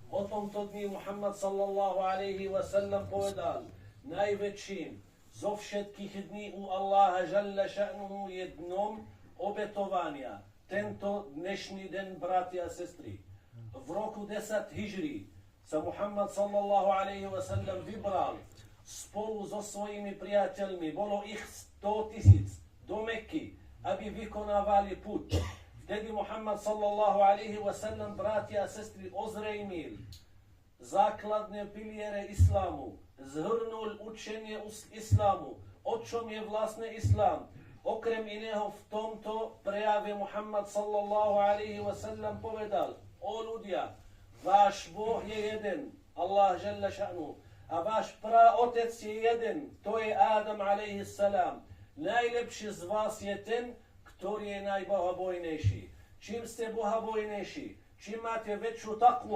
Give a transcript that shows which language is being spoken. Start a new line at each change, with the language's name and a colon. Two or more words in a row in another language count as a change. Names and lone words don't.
Slovak: tomto dni Muhammad
Arabic: صلى الله عليه وسلم
Slovak: povedal: najväčším zo všetkých dní u Allaha
Arabic: جل شأنه
Slovak: je dnom obetovania. Tento dnešný den, bratia a sestry. V roku 10 hijri sa Muhammad
Arabic: صلى الله عليه وسلم
Slovak: vybral spolu so svojimi priateľmi. Bolo ich 100 000 do Meky, aby vykonávali put. Vtedy Muhammad
Arabic: صلى الله عليه وسلم,
Slovak: bratia a sestry, ozrejmil základné piliere islámu, zhrnul učenie islámu, o čom je vlastne islám. Okrem iného v tomto prejave Muhammad
Arabic: صلى الله عليه وسلم
Slovak: povedal: o ľudia, váš Boh je jeden, Allah
Arabic: جل شأنه,
Slovak: a váš praotec je jeden, to je Adam
Arabic: عليه السلام.
Slovak: Najlepší z vás je ten, ktorý je najbohabojnejší. Čím ste bohabojnejší, čím máte väčšiu takvu,